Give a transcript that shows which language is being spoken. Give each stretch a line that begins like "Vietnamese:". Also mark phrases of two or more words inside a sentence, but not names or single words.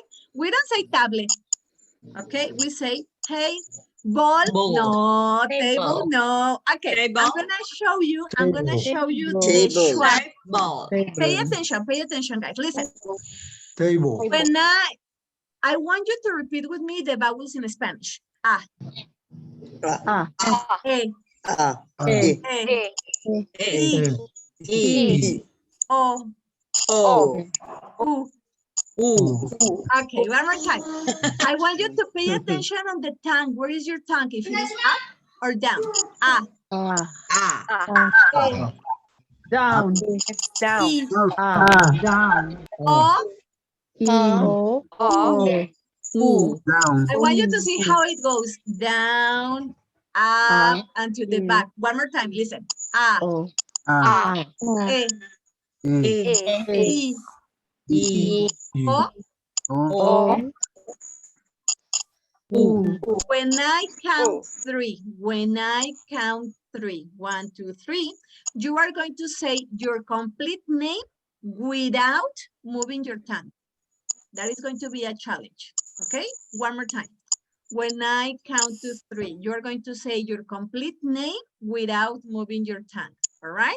English: We don't say tablet, okay? We say table, no, table, no. Okay, Table. I'm gonna show you the Table. schwa. Table. Pay attention, guys. Listen, Table. when I want you to repeat with me the vowels in Spanish.
Spanish: E, E. O, O. U.
English: Okay, one more time. I want you to pay attention on the tongue. Where is your tongue? If it is up or down? Down.
Spanish: E,
English: Down.
Spanish: O, U.
English: Down. I want you to see how it goes. Down, up, and to the back. One more time, listen.
Spanish: E, E. O,
English: When I count three, when I count three, 1, 2, 3, you are going to say your complete name without moving your tongue. That is going to be a challenge, okay? One more time. When I count to 3, you're going to say your complete name without moving your tongue, all right?